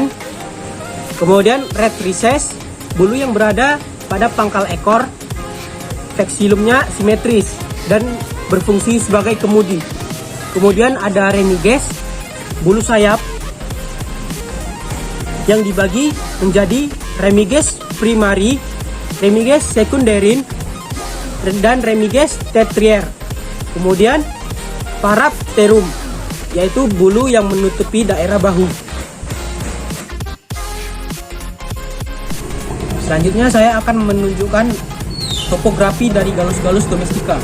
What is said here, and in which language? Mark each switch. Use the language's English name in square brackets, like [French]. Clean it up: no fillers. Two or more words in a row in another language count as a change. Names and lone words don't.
[Indonesian] Kemudian retrices, bulu yang berada pada pangkal ekor. Vexillumnya simetris dan berfungsi sebagai kemudi. Kemudian ada remiges, bulu sayap yang dibagi menjadi [Latin] remiges primari, remiges sekunderin, [Indonesian] dan [Latin] remiges tertier. [Indonesian] Kemudian parapterum, yaitu bulu yang menutupi daerah bahu. Selanjutnya saya akan menunjukkan topografi dari Gallus domestica.